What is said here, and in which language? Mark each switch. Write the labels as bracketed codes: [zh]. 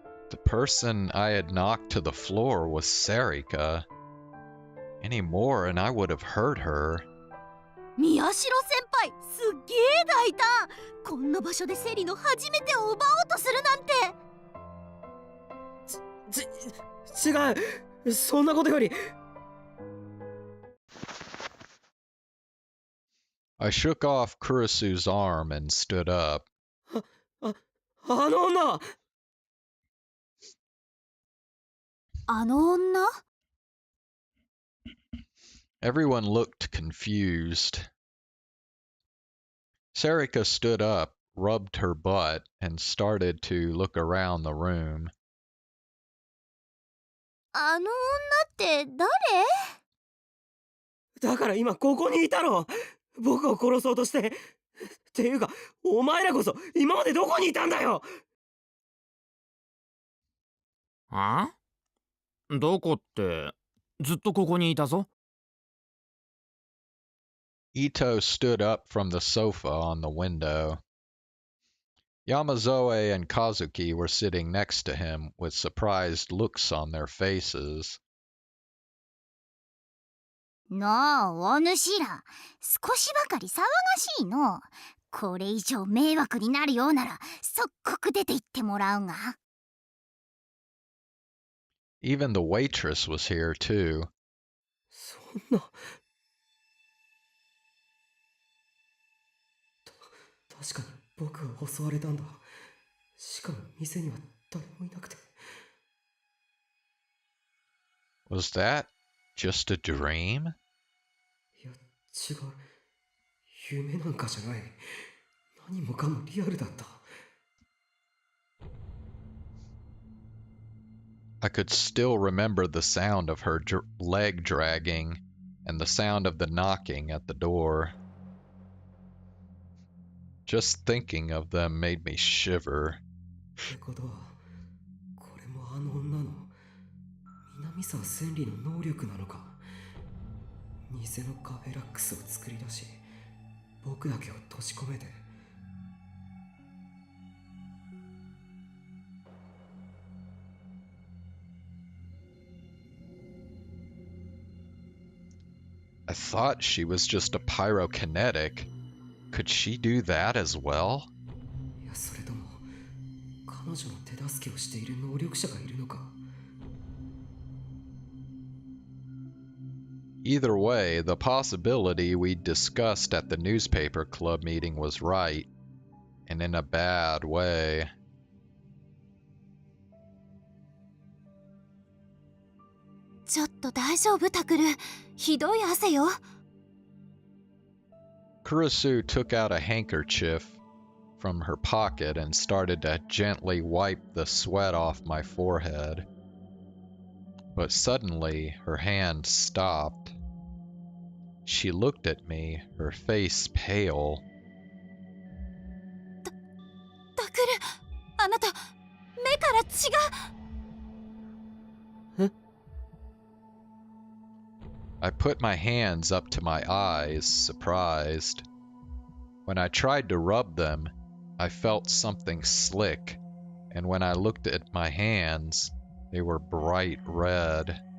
[en] the person I had knocked to the floor was Sarika. Any more and I would have hurt her. [ja] 宮代先輩すっげえ大胆こんな場所でセリの初めてを奪おうとするなんて違うそんなことより [en] I shook off Kurisu's arm and stood up. [ja] あの女あの女 [en] Everyone looked confused. Sarika stood up, rubbed her butt, and started to look around the room. [ja] あの女って誰だから今ここにいたろ僕を殺そうとしてっていうかお前らこそ今までどこにいたんだよあ？どこってずっとここにいたぞ。 [en] Ito stood up from the sofa on the window. Yamazoe and Kazuki were sitting next to him with surprised looks on their faces. [ja] なあお主ら少しばかり騒がしいのこれ以上迷惑になるようなら即刻出て行ってもらうが [en] Even the waitress was here too. [ja] そんな確かに僕は襲われたんだしかも店には誰もいなくて [en] Was that just a dream? [ja] いや違う夢なんかじゃない何もかもリアルだった [en] I could still remember the sound of her leg dragging and the sound of the knocking at the door. Just thinking of them made me shiver. [ja] ってことはこれもあの女の南沢千里の能力なのか偽のカフェラックスを作り出し僕だけを閉じ込めて [en] I thought she was just a pyrokinetic. Could she do that as well? [ja] いやそれとも彼女の手助けをしている能力者がいるのか [en] Either way, the possibility we discussed at the newspaper club meeting was right, and in a bad way. [ja] ちょっと大丈夫タクルひどい汗よ [en] Kurisu took out a handkerchief from her pocket and started to gently wipe the sweat off my forehead. But suddenly, her hand stopped. She looked at me, her face pale. [ja] タクル、あなた、目から血が。 [en] I put my hands up to my eyes, surprised. When I tried to rub them, I felt something slick, and when I looked at my hands, they were bright red.